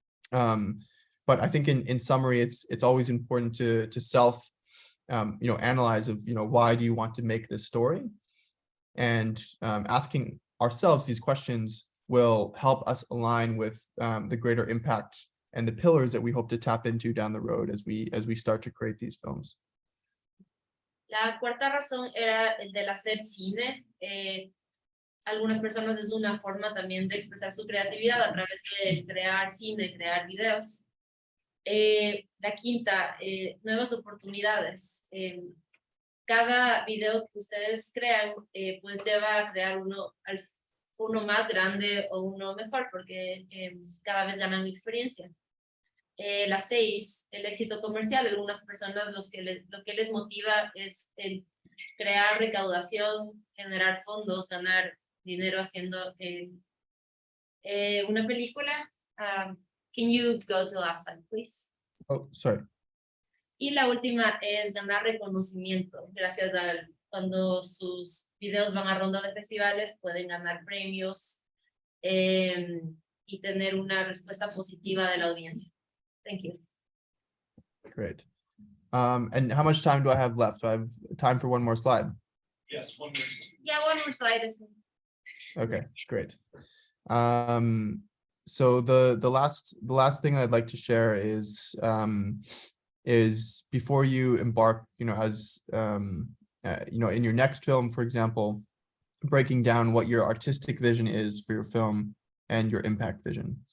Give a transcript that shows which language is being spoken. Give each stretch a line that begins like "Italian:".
English: But I think in summary, it's always important to self analyze of why do you want to make this story, and asking ourselves these questions will help us align with the greater impact and the pillars that we hope to tap into down the road as we start to create these films.
Spanish: La cuarta razón era el del hacer cine. Algunas personas es una forma también de expresar su creatividad a través de crear cine, crear videos. La quinta, nuevas oportunidades. Cada video que ustedes crean, pues te va a crear uno más grande o uno mejor, porque cada vez ganan experiencia. La 6, el éxito comercial. Algunas personas lo que les motiva es crear recaudación, generar fondos, ganar dinero haciendo una película.
English: Can you go to the last slide, please? Oh, sorry.
Spanish: Y la última es ganar reconocimiento. Gracias cuando sus videos van a ronda de festivales, pueden ganar premios y tener una respuesta positiva de la audiencia.
English: Thank you. Great. And how much time do I have left? So I have time for one more slide. Yes, one more. Yeah, one more slide is Okay, great. So the last thing I'd like to share is before you embark, as in your next film, for example, breaking down what your artistic vision is for your film and your impact vision.